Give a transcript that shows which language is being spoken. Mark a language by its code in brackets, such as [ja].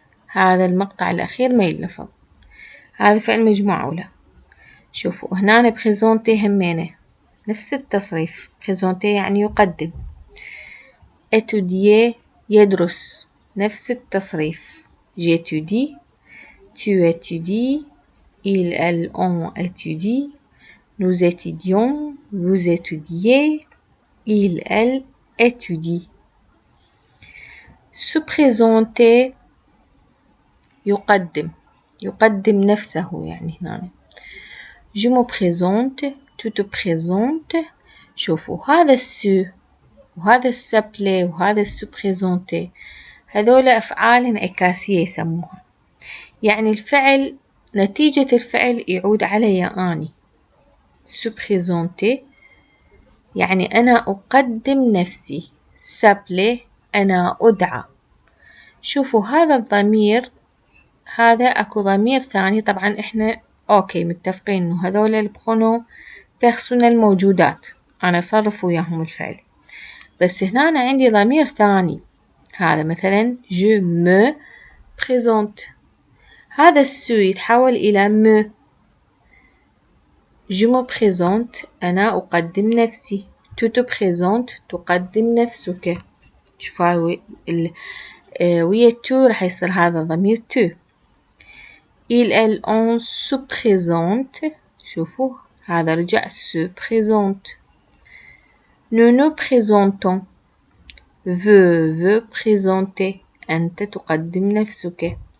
[ar] هذا المقطع الأخير ما يلفظ. هذا فعل مجموعة أولى. شوفوا هنا بريزونتي همينة نفس التصريف. بريزونتي يعني يقدم. étudier يدرس نفس التصريف. [fr] j'étudie، tu étudies، ils elles on étudie، nous étudions، vous étudiez، ils elles étudient. [ar] se présenter يقدم نفسه يعني هنا. [fr] je me présente، tu te présentes. [ar] شوفوا هذا السو وهذا السبلي وهذا السو بريزونتي هذول أفعال انعكاسية يسموها. يعني الفعل نتيجة الفعل يعود علي أني. سو بريزونتي يعني أنا أقدم نفسي. سبلي أنا أدعى. شوفوا هذا الضمير، هذا أكو ضمير ثاني. طبعا إحنا أوكي متفقين إنه هذول البرونو بيرسونال موجودات أنا أصرف وياهم الفعل. بس هنا أنا عندي ضمير ثاني. هذا مثلا [fr] je me présente. [ar] هذا السو يتحول إلى me. [fr] je me présente [ar] أنا أقدم نفسي. [fr] tu te présentes [ar] تقدم نفسك. شوفوا ويا تو راح يصير هذا ضمير تو. [fr] il elle on se présente. [ar] شوفوا هذا رجع [fr] se présente. nous nous présentons. veut présenter [ar] أنت تقدم نفسك.